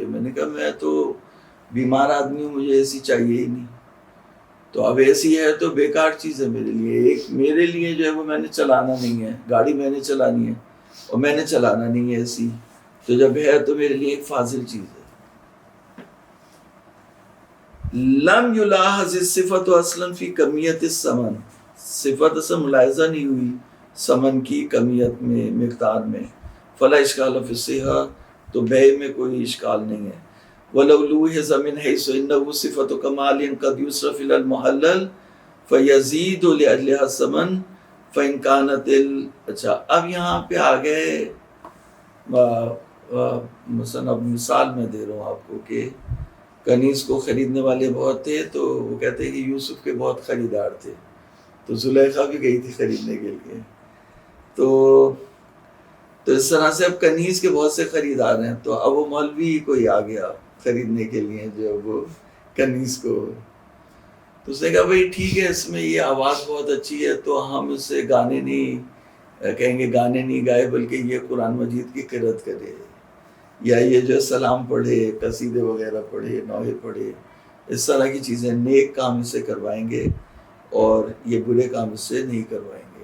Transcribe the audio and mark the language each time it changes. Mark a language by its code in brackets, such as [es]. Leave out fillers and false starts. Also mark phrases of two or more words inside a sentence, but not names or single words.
[ur] میں نے کہا میں تو بیمار آدمی ہوں، مجھے اے سی چاہیے ہی نہیں. تو اب اے سی ہے تو بیکار چیز ہے میرے لیے. ایک میرے لیے جو ہے وہ میں نے چلانا نہیں ہے، گاڑی میں نے چلانی ہے اور میں نے چلانا نہیں ہے اے سی، تو جب ہے تو میرے لیے ایک فاضل چیز ہے. [ar] لم یلاحظ الصفت اصلا فی کمیت الثمن، [ur] صفت اصلا ملاحظہ نہیں ہوئی ثمن کی کمیت میں، مقدار میں. [ar] فلا اشکال فی الصحہ، [ur] تو بیع میں کوئی اشکال نہیں ہے. [ar] وَلَوْ لُوحِظَ مِنْ حَيْثُ إِنَّهُ صِفَةُ كَمَالٍ قَدْ يُصْرَفُ إِلَى الْمُحَلَّلِ فَيَزِيدُ لِأَجْلِهَا الثَّمَنُ فَإِنْ كَانَتِ [ur] اچھا اب یہاں پہ آ گئے، مثلا اب مثال میں دے رہا ہوں آپ کو کہ کنیز کو خریدنے والے بہت تھے، تو وہ کہتے ہیں کہ یوسف کے بہت خریدار تھے، تو زلیخا بھی گئی تھی خریدنے کے لیے. تو اس طرح سے اب کنیز کے بہت سے خریدار ہیں، تو اب وہ مولوی کوئی آ گیا خریدنے کے لیے جو وہ کنیز کو، تو اس نے کہا بھائی ٹھیک ہے، اس میں یہ آواز بہت اچھی ہے تو ہم اس سے گانے نہیں کہیں گے، گانے نہیں گائے بلکہ یہ قرآن مجید کی قرأت کرے، یا یہ جو سلام پڑھے، قصیدے وغیرہ پڑھے، نوحے پڑھے، اس طرح کی چیزیں، نیک کام اس سے کروائیں گے اور یہ برے کام اس سے نہیں کروائیں گے.